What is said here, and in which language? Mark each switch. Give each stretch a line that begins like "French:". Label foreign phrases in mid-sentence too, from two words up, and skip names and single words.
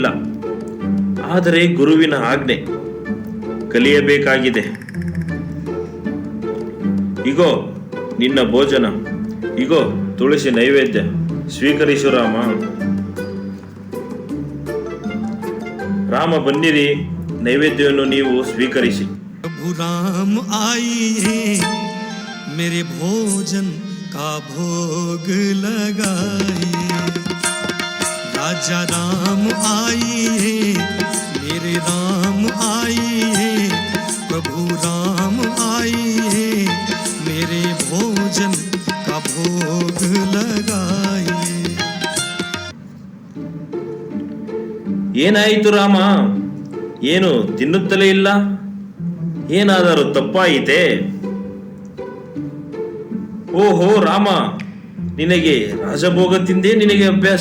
Kannada: ಆದರೆ ಗುರುವಿನ ಆಜ್ಞೆ ಕಲಿಯಬೇಕಾಗಿದೆ. ಇಗೋ ನಿನ್ನ ಭೋಜನ, ಇಗೋ ತುಳಸಿ ನೈವೇದ್ಯ, ಸ್ವೀಕರಿಸು ರಾಮ. ರಾಮ ಬನ್ನಿರಿ, ನೈವೇದ್ಯವನ್ನು ನೀವು ಸ್ವೀಕರಿಸಿ.
Hindi: प्रभु राम आइए मेरे भोजन का भोग लगाइए. राजा राम आइए मेरे राम आइए. प्रभु राम आइए मेरे भोजन का भोग लगाइए.
Kannada: ಏನಾಯಿತು ರಾಮ? ಏನು ತಿನ್ನುತ್ತಲೇ ಇಲ್ಲ? ಏನಾದರೂ ತಪ್ಪಾಯಿತೆ? ಓಹೋ ರಾಮ, ನಿನಗೆ ರಾಜಭೋಗ ತಿಂದೇ ನಿನಗೆ ಅಭ್ಯಾಸ.